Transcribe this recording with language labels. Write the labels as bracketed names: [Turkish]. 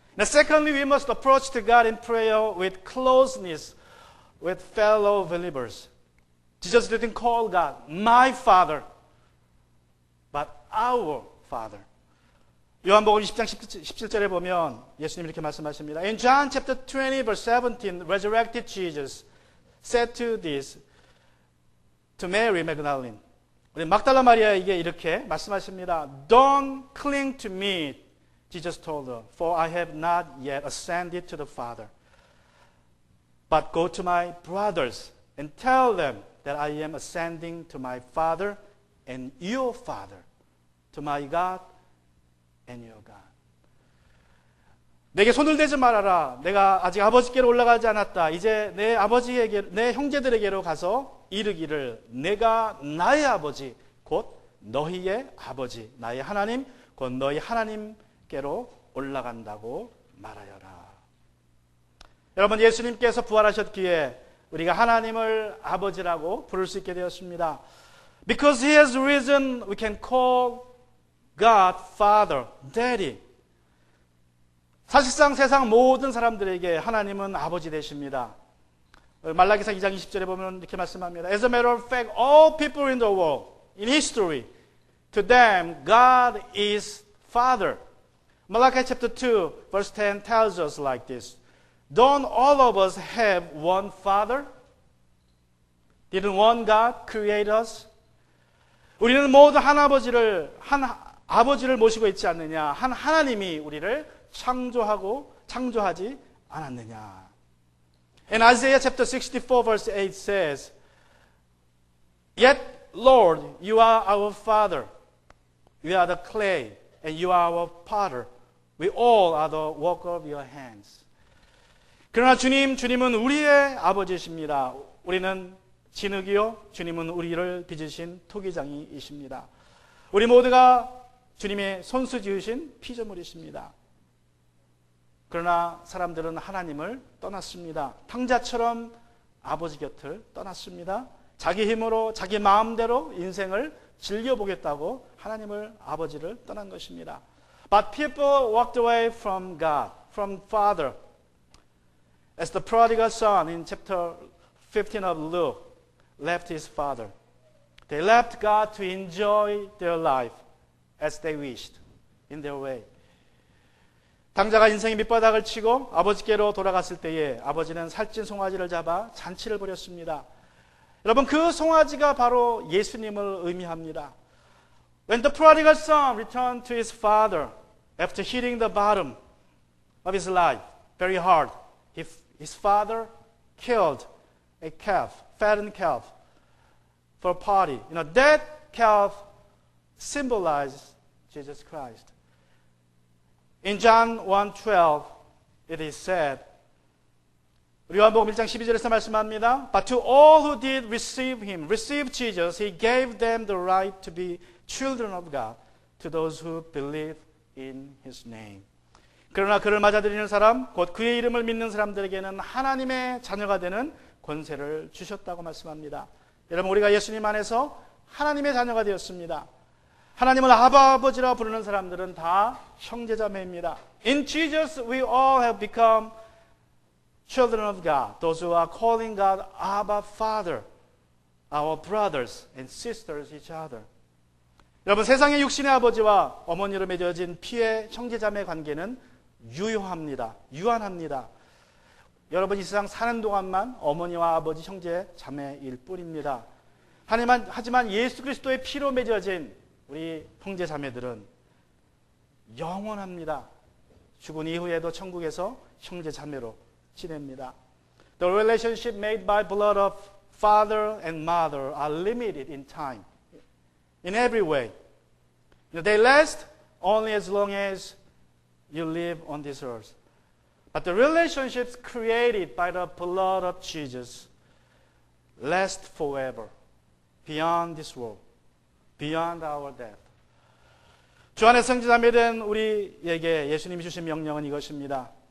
[English] Now, secondly, we must approach to God in prayer with closeness with fellow believers. Jesus didn't call God my Father, but our Father. [Korean] 요한복음 20장 17절에 보면 예수님 이렇게 말씀하십니다. [English] In John chapter 20 verse 17, resurrected Jesus said to Mary Magdalene. [Korean] 우리 막달라 마리아에게 이렇게 말씀하십니다. [English] Don't cling to me, Jesus told her, for I have not yet ascended to the Father. But go to my brothers and tell them that I am ascending to my Father and your Father, to my God and your God. [Korean] 내게 손을 대지 말아라. 내가 아직 아버지께로 올라가지 않았다. 이제 내 아버지에게, 내 형제들에게로 가서 이르기를 내가 나의 아버지, 곧 너희의 아버지, 나의 하나님, 곧 너희 하나님께로 올라간다고 말하여라. 여러분, 예수님께서 부활하셨기에 우리가 하나님을 아버지라고 부를 수 있게 되었습니다. [English] Because He has risen, we can call God Father, Daddy. [Korean] 사실상 세상 모든 사람들에게 하나님은 아버지 되십니다. 말라기서 2장 20절에 보면 이렇게 말씀합니다. [English] As a matter of fact, all people in the world, in history, to them, God is Father. Malachi chapter 2, verse 10 tells us like this. Don't all of us have one Father? Didn't one God create us? [Korean] 우리는 모두 한 아버지를 모시고 있지 않느냐? 한 하나님이 우리를 창조하지 않았느냐? [English] In Isaiah chapter 64 verse 8 says, Yet, Lord, you are our Father. We are the clay, and you are our potter. We all are the work of your hands. [Korean] 그러나 주님은 우리의 아버지이십니다. 우리는 진흙이요, 주님은 우리를 빚으신 토기장이이십니다. 우리 모두가 주님의 손수 지으신 피조물이십니다. 그러나 사람들은 하나님을 떠났습니다. 탕자처럼 아버지 곁을 떠났습니다. 자기 힘으로 자기 마음대로 인생을 즐겨보겠다고 하나님을 아버지를 떠난 것입니다. [English] But people walked away from God, from Father. As the prodigal son in chapter 15 of Luke left his father. They left God to enjoy their life as they wished, in their way. [Korean] 당자가 인생의 밑바닥을 치고 아버지께로 돌아갔을 때에 아버지는 살찐 송아지를 잡아 잔치를 벌였습니다. 여러분, 그 송아지가 바로 예수님을 의미합니다. [English] When the prodigal son returned to his father after hitting the bottom of his life very hard, his father killed a calf, fattened calf, for a party. That calf symbolizes Jesus Christ. In John 1:12, it is said, [Korean] 요한복음 1장 12절에서 말씀합니다. [English] But to all who did receive Jesus, He gave them the right to be children of God, to those who believe in His name. [Korean] 그러나 그를 맞아들이는 사람, 곧 그의 이름을 믿는 사람들에게는 하나님의 자녀가 되는 권세를 주셨다고 말씀합니다. 여러분, 우리가 예수님 안에서 하나님의 자녀가 되었습니다. 하나님을 아버지라 부르는 사람들은 다 형제자매입니다. [English] In Jesus we all have become children of God. Those who are calling God Abba Father, our brothers and sisters each other. [Korean] 여러분, 세상의 육신의 아버지와 어머니로 맺어진 피의 형제자매 관계는 유한합니다. 여러분, 이 세상 사는 동안만 어머니와 아버지 형제자매일 뿐입니다. 하지만 예수 그리스도의 피로 맺어진 우리 형제자매들은 영원합니다. 죽은 이후에도 천국에서 형제자매로 지냅니다. [English] The relationship made by blood of father and mother are limited in time, in every way. They last only as long as you live on this earth. But the relationships created by the blood of Jesus last forever, beyond this world, beyond our death. [Korean] 주 안에 성지자매된 우리에게 예수님이 주신 명령은 이것입니다.